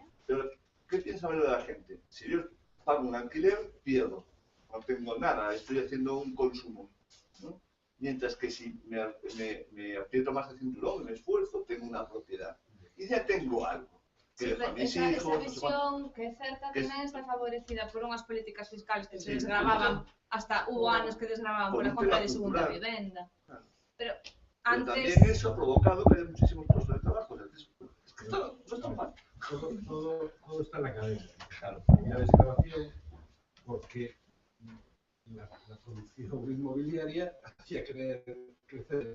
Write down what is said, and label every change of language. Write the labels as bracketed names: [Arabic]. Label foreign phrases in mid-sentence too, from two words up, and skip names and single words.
[Spanish] Pero, ¿qué piensa ver de la gente? Si yo pago un alquiler, pierdo. No tengo nada, estoy haciendo un consumo, ¿no? Mientras que si me aprieto más el cinturón, me esfuerzo, tengo una propiedad. Y ya tengo algo. Sí, esa visión que cerca [Galician] tamén está favorecida por unhas políticas fiscales que se desgravaban, hasta hubo anos que desgravaban por a compra de segunda vivenda. [Spanish] Pero antes... también eso ha provocado que haya muchísimos puestos de trabajo. Es que esto no está mal. Todo está en la cadena. Claro, la desgravación, porque la producción inmobiliaria hacía crecer.